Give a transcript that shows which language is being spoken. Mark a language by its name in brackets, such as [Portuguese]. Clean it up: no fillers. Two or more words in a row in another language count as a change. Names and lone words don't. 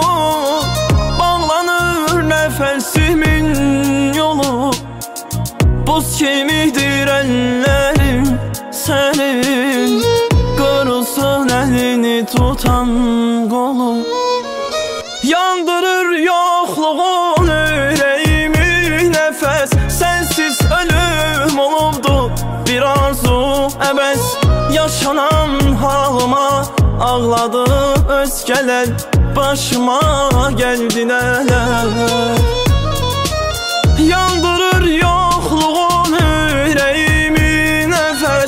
[Turkish] Bağlanır nefesimin yolu, buz kemidir ellerim senin. Kırılsın elini tutan kolu, [Azerbaijani] yandırır yokluğun yüreğimi nefes. Sensiz ölüm olubdu bir arzu əbəs. Yaşanan halıma ağladı özgələr, başıma gəldi nələr. Yandırır yokluğun yüreğimi nefes.